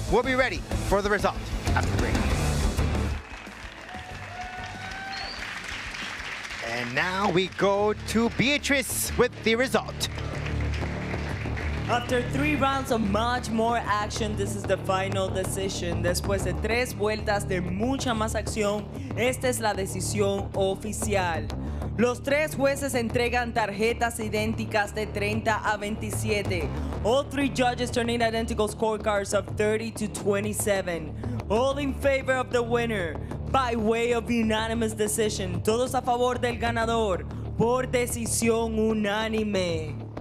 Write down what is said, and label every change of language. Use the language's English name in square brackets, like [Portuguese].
[English] We'll be ready for the result after the break. And now we go to Beatrice with the result. After 3 rounds of much more action, this is the final decision. [Spanish] Después de 3 vueltas de mucha más acción, esta es la decisión oficial. Los 3 jueces entregan tarjetas idénticas de 30 a 27. [English] All 3 judges turn in identical scorecards of 30 to 27. All in favor of the winner by way of unanimous decision. [Spanish] Todos a favor del ganador por decisión unánime.